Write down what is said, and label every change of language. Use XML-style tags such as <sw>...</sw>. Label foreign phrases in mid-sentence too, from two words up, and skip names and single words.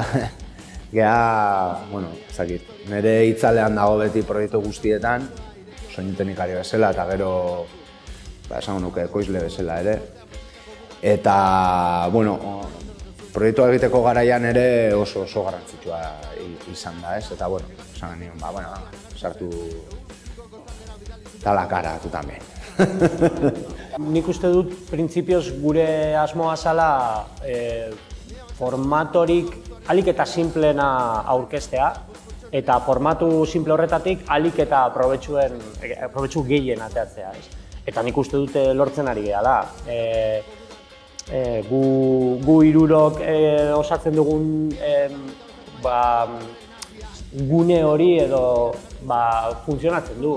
<eu>Gea, bueno, ezakit, nere itzalean dago beti proiektu guztietan, soinu teknikari bezala, eta gero esango nuke ekoizle bezala ere. Eta, bueno, proiektua egiteko garaian ere oso garrantzitsua izan da, ez? Eta, bueno, esan nion, bueno, sartu</eu> <es>la cara, tu también.</es> <eu>Nik uste dut, printzipioz gure asmoa zala formatorik alik eta simplena aurkeztea, eta formatu simple horretatik alik eta probetxu gehien ateratzea. Eta nik uste dute lortzen ari gehala. Gu hirurok osatzen dugun gune hori edo funtzionatzen du.</eu>